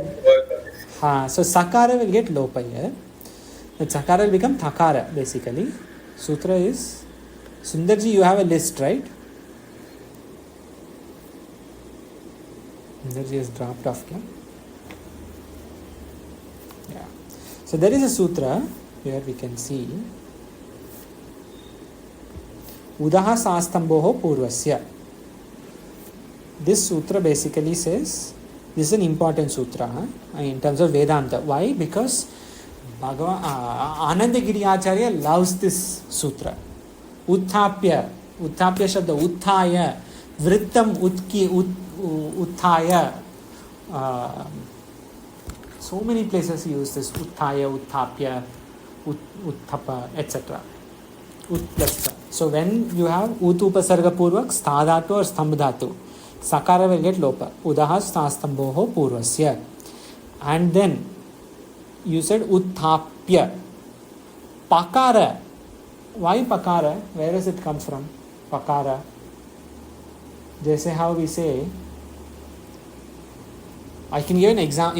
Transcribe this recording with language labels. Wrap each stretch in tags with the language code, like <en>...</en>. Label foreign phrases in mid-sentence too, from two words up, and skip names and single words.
<en>So sakara will get lopa here. That sakara will become thakara basically. Sutra is Sundarji, you have a list, right? Sundarji has dropped off. Yeah. So there is a sutra here we can see.</en> <sa>Udaha sastamboho purvasya.</sa> <en>This sutra basically says, this is an important sutra in terms of Vedanta. Why? Because Anandagiri Acharya loves this sutra.</en> <sa>Utthapya shabda utthaya, vrittam utthaya.</sa> <en>So many places he uses this</en> <sa>utthaya, utthapya, utthapa,</sa> <en>etc. Utplasta. So when you have</en> <sa>ut upasarga purvak stha dhatu</sa> <en>or</en> <sa>stambh dhatu,</sa> <en>sakara will get lopa.</en> <sa>Udaha stastamboho purvasya.</sa> <en>And then you said utthapya. Pakara. Why pakara? Where does it come from? Pakara. Jaise how we say, I can give an example.</en>